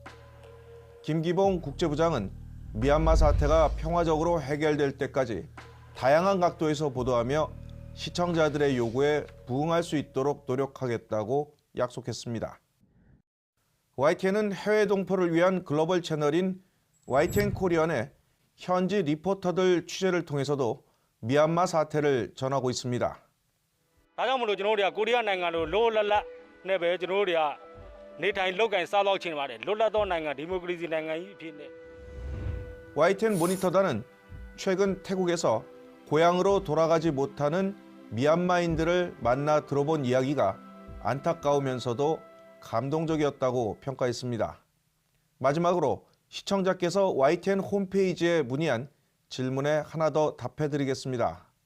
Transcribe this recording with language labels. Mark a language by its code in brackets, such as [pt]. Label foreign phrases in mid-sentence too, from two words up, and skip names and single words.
[ko] 김기봉 국제부장은 미얀마 사태가 평화적으로 해결될 때까지 다양한 각도에서 보도하며 시청자들의 요구에 부응할 수 있도록 노력하겠다고 약속했습니다. YTN은 해외 동포를 위한 글로벌 채널인 YTN 코리안의 현지 리포터들 취재를 통해서도 미얀마 사태를 전하고 있습니다. [my] ဒါကြောင့်မလို့ကျွန်တော်တို့ကကိုရီးယားနိုင်ငံလိုလွတ်လပ်လပ်နဲ့ပဲကျွန်တော်တို့တွေကနေထိုင်လုပ်ကိုင်စားသောက်ခြင်းပါတယ်လွတ်လပ်သောနိုင်ငံဒီမိုကရေစီနိုင်ငံကြီးအဖြစ်နဲ့ [ko] YTN 모니터단은 최근 태국에서 고향으로 돌아가지 못하는 미얀마인들을 만나 들어본 이야기가 안타까우면서도 감동적이었다고 평가했습니다. 마지막으로 시청자께서 YTN 홈페이지에 문의한 질문에 하나 더 답해드리겠습니다.